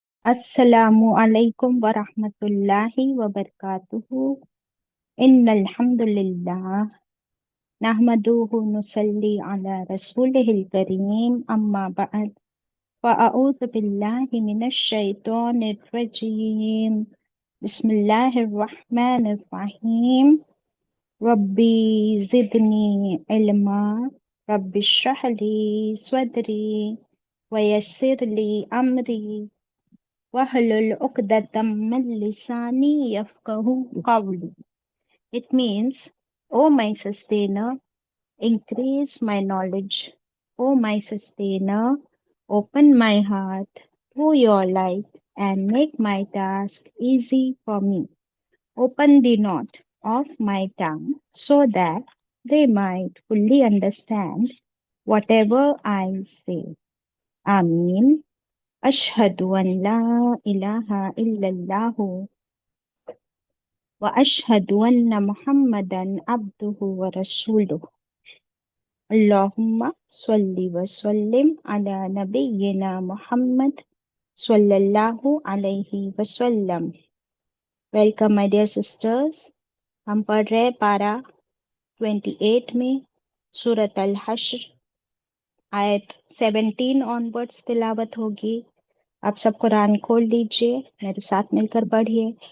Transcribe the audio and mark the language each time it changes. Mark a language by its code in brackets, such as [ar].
[ar] السلام علیکم ورحمۃ اللہ وبرکاتہ ان الحمد للہ نحمدہ نصلی علی رسولہ الکریم اما بعد فاعوذ باللہ من الشیطان الرجیم بسم اللہ الرحمن الرحیم ربی زدنی علما رب اشرح لی صدری ویسر لی امری وَاحْلُلْ عُقْدَةً مِّن لِّسَانِي يَفْقَهُوا قَوْلِي. [en] It means, O my sustainer, increase my knowledge. O my sustainer, open my heart to your light and make my task easy for me. Open the knot of my tongue so that they might fully understand whatever I say. Ameen. [ar] أشهد أن لا إله إلا الله وأشهد أن محمدا عبده ورسوله اللهم صل وسلم على نبينا محمد صلی اللہ علیہ وسلم. [en] Welcome my dear sisters. [ur] ہم پڑھ رہے پارہ 28 میں سورۃ الحشر آیت 17 آن ورڈس تلاوت ہوگی. آپ سب قرآن کھول لیجئے، میرے ساتھ مل کر پڑھیے.